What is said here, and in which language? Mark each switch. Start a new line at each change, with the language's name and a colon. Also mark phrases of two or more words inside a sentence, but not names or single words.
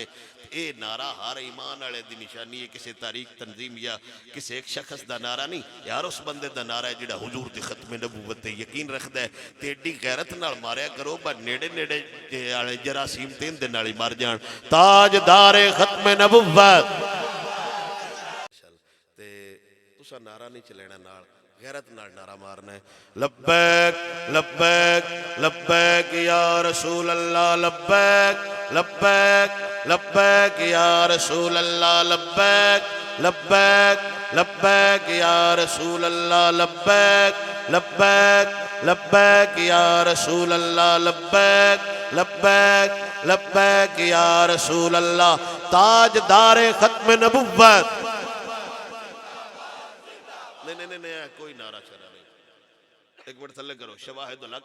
Punjabi: اے نعرہ ہر ایمان والے دی نشانی ہے، کسی تاریخ تنظیم یا کسی اک شخص دا نعرہ نہیں یار، اس بندے دا نعرہ ہے جیہڑا حضور دی ختم نبوت تے یقین رکھدا ہے. تے ایڈی غیرت نال ماریا کرو پر نیڑے نیڑے والے جراثیم تن دے نال ہی مر جان. تاجدارِ ختم نبوت تے تساں نعرہ نہیں چلینا نال، غیرت نال نعرہ مارنا ہے.
Arabic: لبيك لبيك لبيك يا رسول الله، لبيك لبيك لبيك يا رسول الله، لبيك لبيك لبيك يا رسول الله، لبيك لبيك لبيك يا رسول الله، لبيك لبيك لبيك يا رسول الله.
Punjabi: تاجدارِ ختم نبوت. نہیں کوئی نعرہ چلا نہیں، اک منٹ تھلے کرو. شواہد